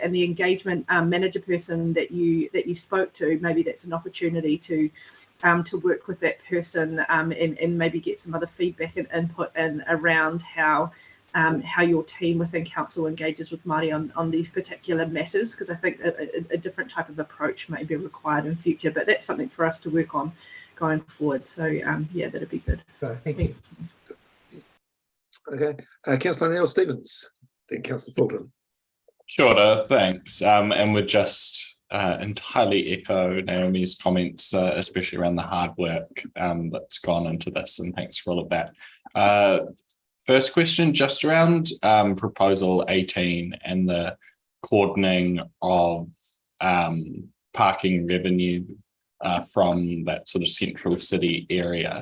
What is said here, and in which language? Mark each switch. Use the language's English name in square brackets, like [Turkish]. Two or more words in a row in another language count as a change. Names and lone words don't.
[English] And the engagement manager person that you spoke to, maybe that's an opportunity to work with that person and maybe get some other feedback and input in around how your team within council engages with Māori on these particular matters, because I think a different type of approach may be required in future, but that's something for us to work on going forward. So yeah, that'd be good. Thank you. Okay, Councillor Neil Stevens, then Councillor Fulton. [Māori] Kia ora, [English] thanks. And would just entirely echo Naomi's comments, especially around the hard work that's gone into this, and thanks for all of that. First question, just around proposal 18 and the cordoning of parking revenue from that sort of central city area.